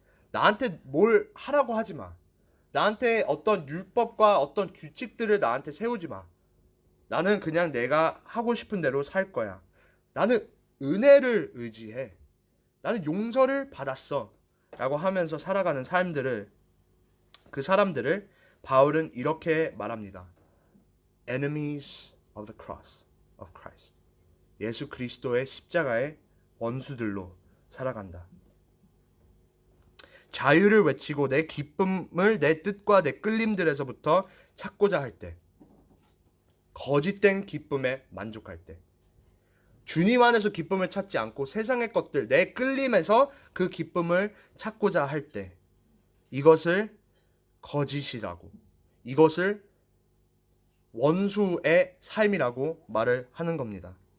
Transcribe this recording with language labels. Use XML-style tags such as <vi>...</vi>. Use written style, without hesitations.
<ko>나한테 뭘 하라고 하지 마. 나한테 어떤 율법과 어떤 규칙들을 나한테 세우지 마. 나는 그냥 내가 하고 싶은 대로 살 거야. 나는 은혜를 의지해. 나는 용서를 받았어. 라고 하면서 살아가는 삶들을, 그 사람들을 바울은 이렇게 말합니다.</ko> <en>Enemies of the cross of Christ.</en> <ko>예수 그리스도의 십자가의 원수들로 살아간다. 자유를 외치고 내 기쁨을 내 뜻과 내 끌림들에서부터 찾고자 할 때, 거짓된 기쁨에 만족할 때, 주님 안에서 기쁨을 찾지 않고 세상의 것들, 내 끌림에서 그 기쁨을 찾고자 할 때, 이것을 거짓이라고, 이것을 원수의 삶이라고 말을 하는 겁니다.</ko>